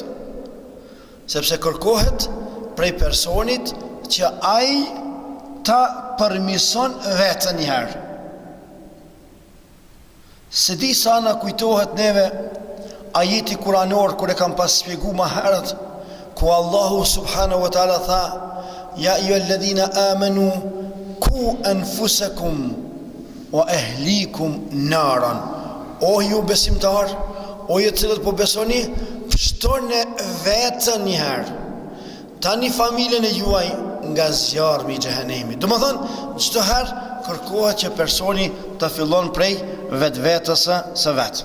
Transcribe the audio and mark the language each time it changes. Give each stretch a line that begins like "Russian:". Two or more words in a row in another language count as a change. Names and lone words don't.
Albanian: Sepse kërkohet prej personit që ai ta përmison vetën njëherë. Se di sa na kujtohet neve ajeti kuranor kur e kam pas shpjegu ma herët, ku Allahu
Arabic: سبحانه وتعالى
Albanian: tha:
Arabic: يا أيها الذين آمنوا قوا أنفسكم وأهليكم نارا.
Albanian: O ju besimtar, o ju cilët po besoni, pështoni vetën njëherë, tani familjen e juaj nga zjarmi i xhehenemit. Domethënë, çdo herë kërkohet që personi të fillon prej vetvetes së vet.